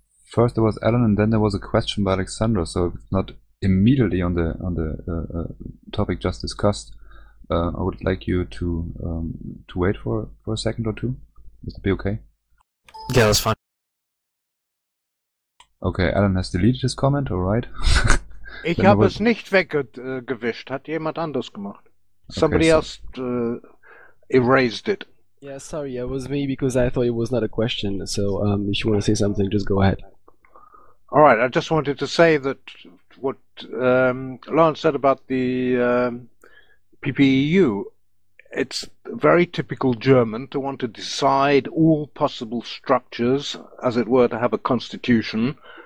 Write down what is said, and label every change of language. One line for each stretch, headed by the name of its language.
English: First there was Alan, and then there was a question by Alexander, so it's not immediately on the topic just discussed. I would like you to wait for a second or two. Would that be okay? Yeah, that's fine. Okay, Alan has deleted his comment, alright.
German: Ich habe es nicht weggewischt, hat jemand anders gemacht.
English: Somebody else erased it. Yeah, sorry, it was me, because I thought it was not a question. So if you want to say something, just go ahead. All right, I just wanted to say that what Lawrence said about the PPEU, it's very typical German to want to decide all possible structures, as it were, to have a constitution,